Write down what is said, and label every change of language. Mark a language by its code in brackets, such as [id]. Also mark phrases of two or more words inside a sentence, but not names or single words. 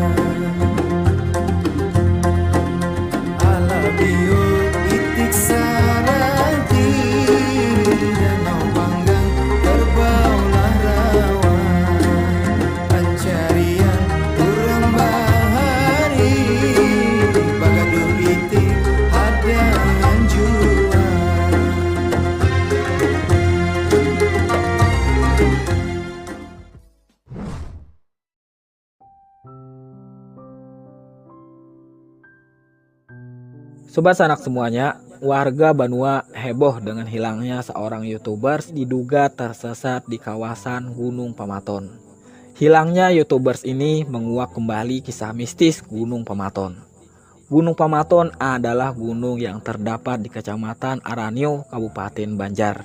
[bjn] Alabio itik sarati, danau panggang terbaulah rawa, pencarian urang bahari, bagadu itik hadangan jua. [id] Sobat Sanak semuanya, warga Banua heboh dengan hilangnya seorang YouTubers diduga tersesat di kawasan Gunung Pamaton. Hilangnya YouTubers ini menguak kembali kisah mistis Gunung Pamaton. Gunung Pamaton adalah gunung yang terdapat di Kecamatan Aranyo, Kabupaten Banjar.